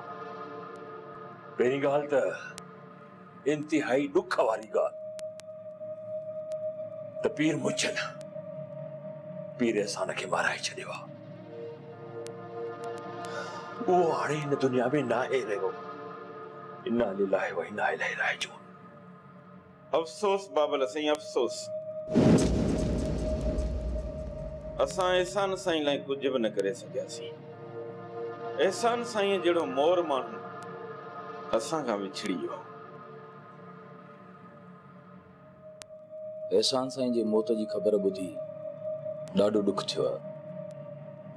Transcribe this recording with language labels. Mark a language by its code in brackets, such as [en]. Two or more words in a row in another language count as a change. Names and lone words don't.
[sd] पहिरीं ॻाल्हि त इंतिहाई ॾुख वारी ॻाल्हि त पीर मुजन पीर अहसान खे माराए छॾियो आहे। उहो हाणे हिन दुनिया में न आहे रहियो। [ar] إنا لله وإنا إليه راجعون. [sd] अफ़सोस बाबल साईं अफ़सोस, असां एहसान साईं लाइ कुझु बि न करे सघियासीं। एहसान साईं जहिड़ो मोर माण्हू असां खां विछड़ी वियो। एहसान साईं जे मौत जी ख़बर ॿुधी ॾाढो ॾुख थियो आहे।